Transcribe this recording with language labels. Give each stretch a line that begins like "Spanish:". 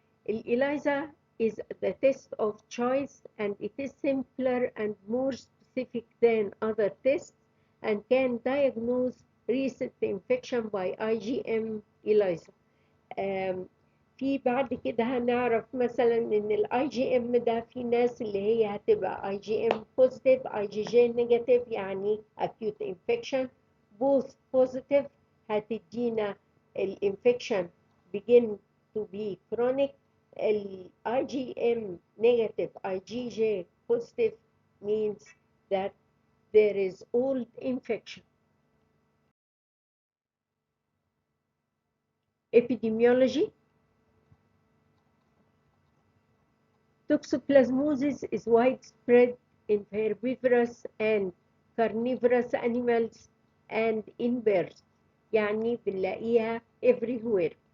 English: الإليسا is the test of choice and it is simpler and more specific than other tests and can diagnose recent infection by IgM ELISA.
Arabic: في بعد كده هنعرف مثلا ان الاي جي ام ده في ناس اللي هي هتبقى اي جي ام بوزيتيف اي جي جي نيجاتيف يعني
English: acute infection. both positive
Arabic: هتدينا الانفكشن
English: begin to be chronic. الاي G M negative I G G positive means that there is old infection. Epidemiology. Toxoplasmosis is widespread in herbivorous and carnivorous animals and in birds.
Arabic: يعني بنلاقيها everywhere.